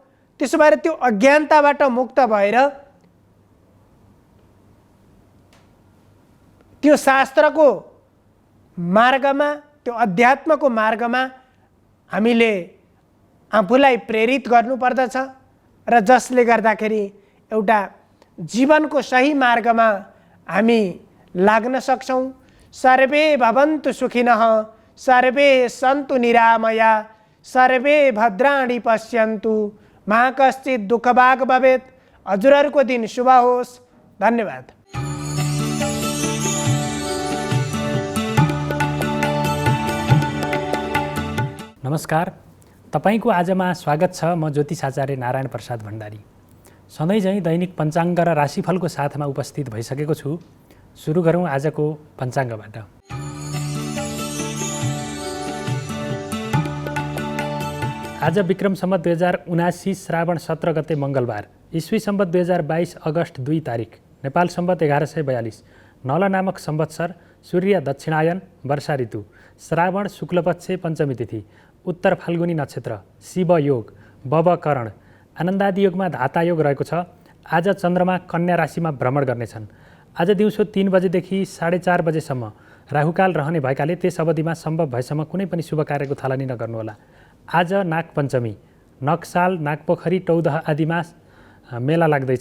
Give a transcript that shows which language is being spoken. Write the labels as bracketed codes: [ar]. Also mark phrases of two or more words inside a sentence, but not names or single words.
[ne] त्यसो भएर त्यो अज्ञानताबाट मुक्त भएर त्यो शास्त्रको मार्गमा, त्यो अध्यात्मको मार्गमा हामीले आफूलाई प्रेरित गर्नुपर्दछ र जसले गर्दाखेरि एउटा जीवनको सही मार्गमा हामी लाग्न सक्छौँ। [sa] सर्वे भवन्तु सुखिनः, सर्वे सन्तु निरामया, सर्वे भद्राणि पश्यन्तु, मा कश्चित् दुःखभाग् भवेत्। [ne] हजुरहरूको दिन शुभ होस्। धन्यवाद। नमस्कार, तपाईको आजमा स्वागत छ। म ज्योतिष आचार्य नारायण प्रसाद भण्डारी सधैँ झैँ दैनिक पञ्चाङ्ग र राशिफलको साथमा उपस्थित भइसकेको छु। सुरु गरौँ आजको पञ्चाङ्गबाट। आज विक्रम सम्वत 2079 श्रावण 17 गते मङ्गलबार, ईस्वी सम्वत 2022 अगस्त 2 तारिक, नेपाल सम्वत 1142, नल नामक संवत्सर, सूर्य दक्षिणायन, वर्षा ऋतु, श्रावण शुक्लपक्ष पञ्चमी तिथि, उत्तर फाल्गुनी नक्षत्र, शिव योग, बबकरण, आनन्दादि योगमा धाता योग रहेको छ। आज चन्द्रमा कन्या राशिमा भ्रमण गर्नेछन्। आज दिउँसो 3 बजेदेखि 4:30 बजेसम्म राहुकाल रहने भएकाले त्यस अवधिमा सम्भव भएसम्म कुनै पनि शुभ कार्यको थालनी नगर्नुहोला। आज नागपञ्चमी, नक्साल, नागपोखरी, टौदह आदिमा मेला लाग्दैछ।